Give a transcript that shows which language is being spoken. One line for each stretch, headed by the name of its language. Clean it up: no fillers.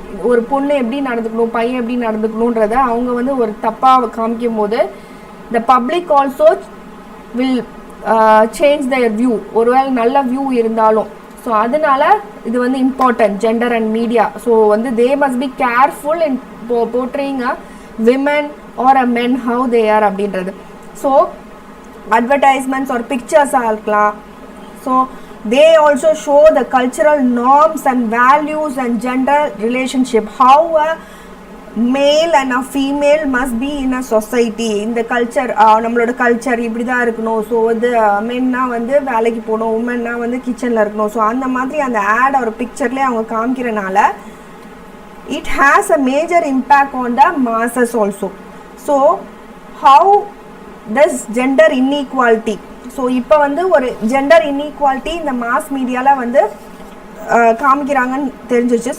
Tamil: ஒரு பொண்ணு எப்படி நடந்துக்கணும், பையன் எப்படி நடந்துக்கணுன்றத அவங்க வந்து ஒரு தப்பாக காமிக்கும் போது
English: the public also will change their view,
Tamil: ஒருவேளை நல்ல வியூ இருந்தாலும். ஸோ அதனால இது வந்து
English: Important gender and media. So வந்து they must be careful in portraying a women or a men how they are அப்படின்றது.
Tamil: ஸோ அட்வர்டைஸ்மெண்ட்ஸ் ஒரு பிக்சர்ஸாக இருக்கலாம்.
English: So they also show the cultural norms and values and gender relationship, how a male and a female must be in a society.
Tamil: இந்த culture நம்மளோட culture இப்படி தான் இருக்கணும். So வந்து மென்னா வந்து வேலைக்கு போகணும், உமன்னா வந்து கிச்சனில் இருக்கணும். ஸோ அந்த மாதிரி அந்த ஆட் ஒரு பிக்சர்லேயே அவங்க காமிக்கிறனால
English: it has a major impact on the masses also. So how does gender inequality,
Tamil: so இப்போ வந்து ஒரு ஜெண்டர் இன்இக்வாலிட்டி இந்த மாஸ் மீடியாவில் வந்து காமிக்கிறாங்கன்னு தெரிஞ்சிச்சு.